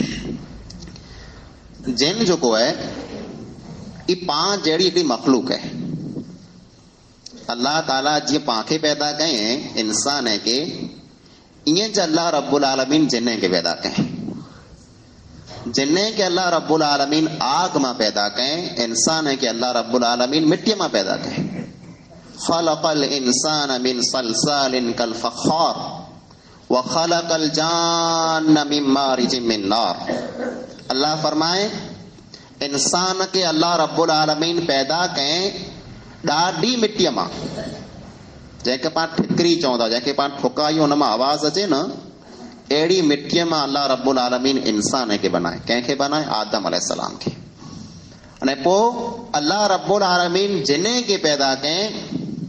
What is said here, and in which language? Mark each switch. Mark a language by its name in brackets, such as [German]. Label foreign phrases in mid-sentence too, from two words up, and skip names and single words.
[Sindhi] जिन जेको आहे ई पाण जहिड़ी हिकिड़ी मखलूक आहे अल्लाह ताला जीअं पाण खे पैदा कयईं इंसान खे ईअं ज [Arabic] الله رب العالمين [Sindhi] जिन खे पैदा कयईं जिन खे [Arabic] الله رب العالمين [Sindhi] आग मां पैदा कयईं इंसान खे [Arabic] الله رب العالمين [Sindhi] मिट्टीअ मां पैदा कयईं [Arabic] خلق الإنسان من صلصال كالفخار وخلق الجان من مارج من نار. [Sindhi] अल्लाह फरमाए इंसान खे [Arabic] الله رب العالمين [Sindhi] पैदा कयईं ॾाढी मिट्टीअ मां जंहिंखे पाण ठिकरी चवंदा जंहिंखे पाण ठुकायूं हुन मां आवाज़ अचे न अहिड़ी मिट्टीअ मां [Arabic] الله رب العالمين [Sindhi] इंसान खे बनाए कंहिंखे बनाए आदम अलैहिस्सलाम खे अने पोइ [Arabic] الله رب العالمين [Sindhi] जिन खे पैदा कयईं